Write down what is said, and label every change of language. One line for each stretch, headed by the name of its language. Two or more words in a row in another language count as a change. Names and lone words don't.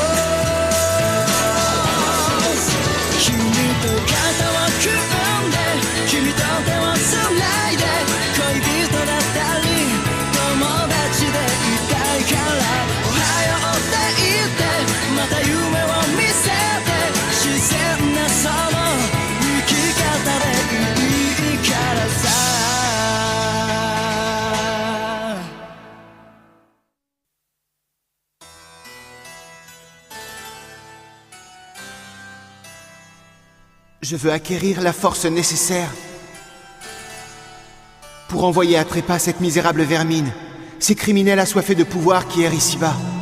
Japanese: 君と肩を組んで君と手をつないで恋人だったり友達でいたいからおはようって言ってまた夢を見せて自然なその生き方でいいからさ
French: Je veux acquérir la force nécessaire pour envoyer à trépas cette misérable vermine, ces criminels assoiffés de pouvoir qui errent ici-bas.